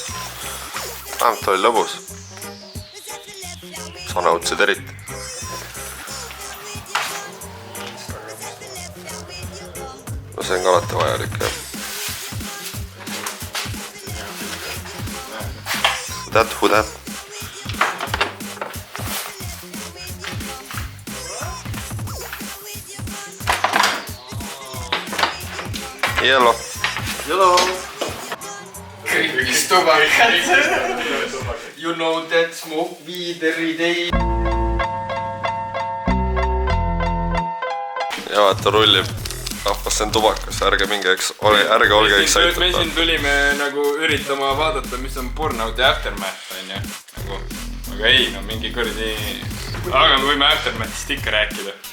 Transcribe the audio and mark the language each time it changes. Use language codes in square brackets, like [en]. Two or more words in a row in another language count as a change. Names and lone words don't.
[et] Vähemalt oli lõbus. Sa nautisid eriti. No see on ka alati vajalik, jah. [en] Who that? Hello. [et] Hello. Kõigis tubakad. [en] You know that smoke weed every day. [et] Ja vaata rullib. Rahvas on tubakas, ärge minge, ärge olge excited. Me siin tulime nagu üritama vaadata, mis on Burnouti Aftermath, on ju. Nagu, aga ei, no mingi kurdi... Aga me võime Aftermathist ikka rääkida.